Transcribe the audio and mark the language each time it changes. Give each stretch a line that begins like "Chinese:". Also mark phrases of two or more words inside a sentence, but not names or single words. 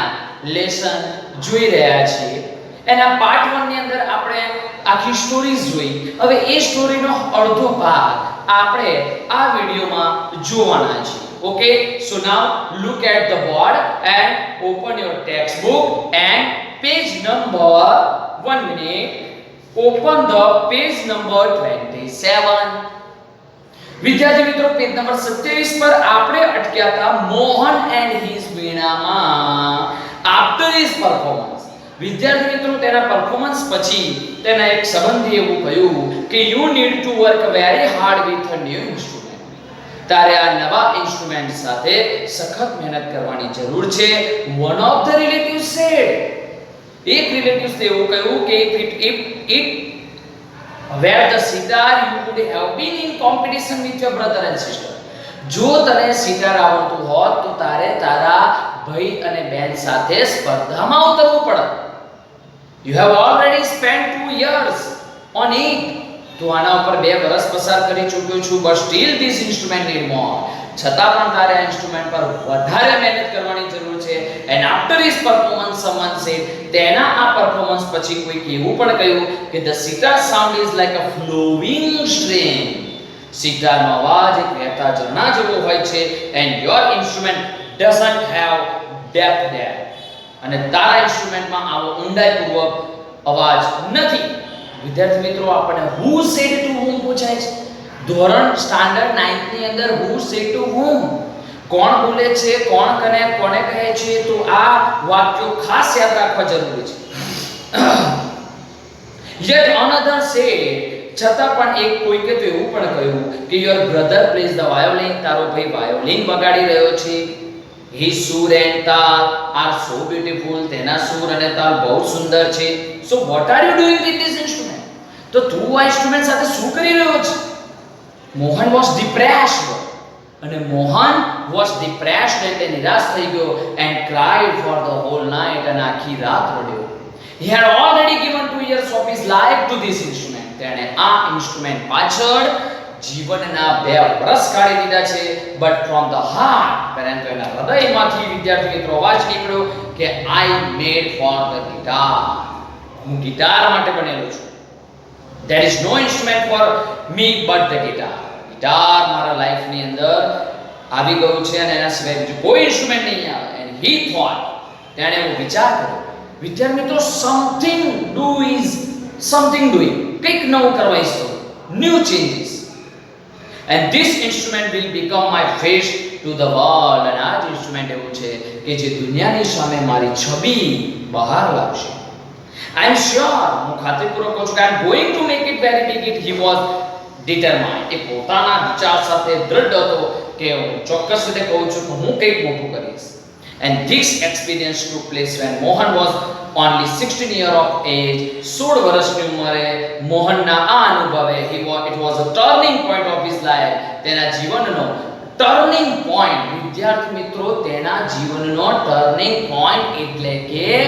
Gujarati: લેસન જોઈ રહ્યા છીએ એના પાર્ટ 1 ની અંદર આપણે આખી સ્ટોરીઝ જોઈ હવે એ સ્ટોરીનો અડધો ભાગ આપણે આ વિડિયોમાં જોવાના છે
English: OK so now look at the board and open your text book and page number 1 minute open the page number 27
Gujarati: વિદ્યાર્થી મિત્રો
English: page number
Gujarati: 27 પર આપણે અટક્યા હતા મોહન
English: and his
Gujarati: વીણામાં
English: after his performance
Gujarati: વિદ્યાર્થી મિત્રો તેના પરફોર્મન્સ પછી તેના એક સંબંધી એવું કહ્યું કે
English: you need to work very hard with a new instrument
Gujarati: તારે આ નવા ઇન્સ્ટ્રુમેન્ટ સાથે સખત મહેનત કરવાની જરૂર છે
English: one of the relative said
Gujarati: એક રિલેટિવ્સ ને એવું કહ્યું કે
English: if where the sitar you would have been in competition with your brother and sister
Gujarati: જો તને સિતાર આવડતું હોત તો તારે તારા ભાઈ અને બહેન સાથે સ્પર્ધામાં ઉતરવું પડત you
English: have already spent 2 years on it
Gujarati: તો આના ઉપર 2 વર્ષ પસાર કરી ચૂક્યો છું
English: but still this instrument need more
Gujarati: છતાં પણ તારે આ ઇન્સ્ટ્રુમેન્ટ પર વધારે મહેનત કરવાની જરૂર છે
English: and after his performance someone said
Gujarati: તેના આ પરફોર્મન્સ પછી કોઈ એવું પણ કહ્યું કે
English: the sitar sound is like a flowing stream
Gujarati: સિતારનો અવાજ એક વહેતા ઝરણા જેવો હોય છે
English: and your instrument doesn't have depth there
Gujarati: અને તારા ઇન્સ્ટ્રુમેન્ટમાં આવો ઊંડાઈપૂર્વક અવાજ નથી વિદ્યાર્થી મિત્રો આપણે
English: who said to whom
Gujarati: પૂછાય છે ધોરણ સ્ટાન્ડર્ડ 9th ની અંદર
English: who said to whom
Gujarati: કોણ બોલે છે કોણ કોને કહે છે તો આ વાક્યો ખાસ યાદ રાખવા જરૂરી છે
English: yet another said
Gujarati: છતાં પણ એક કોઈકે તો એવું પણ કહ્યું કે
English: your brother plays the violin
Gujarati: તારો ભાઈ વાયોલિન વગાડી રહ્યો છે
English: his sur and taal are so beautiful
Gujarati: તેના સૂર અને તાલ બહુ સુંદર છે so
English: what are you doing with this instrument
Gujarati: તો તું આ ઇન્સ્ટ્રુમેન્ટ સાથે શું કરી રહ્યો છે મોહન
English: was depressed
Gujarati: અને મોહન
English: was depressed
Gujarati: એટલે નિરાશ થઈ ગયો and
English: cried for the whole night
Gujarati: અને આખી રાત રડ્યો
English: he had already given 2 years of his life to this instrument
Gujarati: તેણે આ ઇન્સ્ટ્રુમેન્ટ પાછળ જીવનના 2 વર્ષ કાઢી દીધા છે
English: but from the heart
Gujarati: પરંતુ એના હૃદયમાંથી વિદ્યાર્થી મિત્રો અવાજ નીકળ્યો કે
English: I made for the guitar
Gujarati: હું ગિટાર માટે બનેલો છું
English: there is no instrument for me but the guitar
Gujarati: ગિટાર મારા લાઈફની અંદર આવી ગયું છે અને એના સિવાય બીજું કોઈ ઇન્સ્ટ્રુમેન્ટ નહીં આવે
English: and he thought
Gujarati: તેણે એવો વિચાર કર્યો વિદ્યાર્થી મિત્રો
English: something doing
Gujarati: કંઈક નવું કરવા ઈચ્છતો
English: new changes and this instrument will become my face to the world
Gujarati: અને આ જ ઇન્સ્ટ્રુમેન્ટ એવું છે કે જે દુનિયાની સામે મારી છબી બહાર લાવશે I
English: am sure
Gujarati: હું ખાતરીપૂર્વક કહું છું કે
English: I am going to make it very big he was determined
Gujarati: એ પોતાના વિચાર સાથે દ્રઢ હતો કે હું ચોક્કસ રીતે કહું છું કે હું કંઈક મોટું કરીશ
English: and this experience took place when Mohan was only 16 years of age
Gujarati: 16 વર્ષની ઉંમરે મોહનના આ અનુભવે
English: it was a turning point of his life
Gujarati: તેના જીવનનો
English: turning point
Gujarati: વિદ્યાર્થી મિત્રો તેના જીવનનો
English: turning point
Gujarati: એટલે કે